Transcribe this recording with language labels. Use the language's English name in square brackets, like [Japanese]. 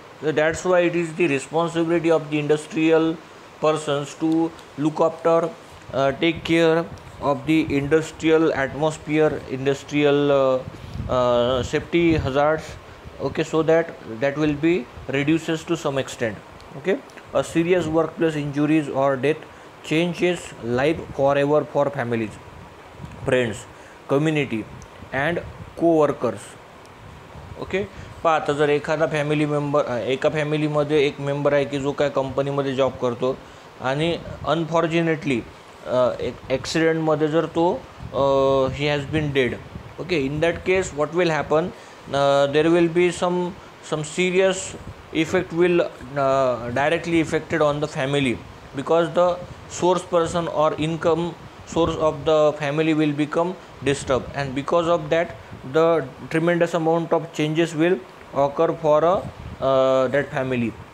[English] So that's why it is the responsibility of the industrial persons to look after, take care of the industrial atmosphere, industrial safety hazards. Okay, so that will be reduces to some extent. Okay, a serious workplace injuries or death changes life forever for families, friends, community and co-workers. [Marathi] Okay, पहा आता जर एखादा family member, एका फॅमिलीमध्ये एक member आहे की जो काय कंपनीमध्ये जॉब करतो आणि अनफॉर्च्युनेटली एक ॲक्सिडेंटमध्ये जर तो [English] He has been dead. Okay, in that case what will happen, there will be some serious effect will directly affected on the family, because the source person or income source of the family will become disturbed, and because of that the tremendous amount of changes will occur for that family.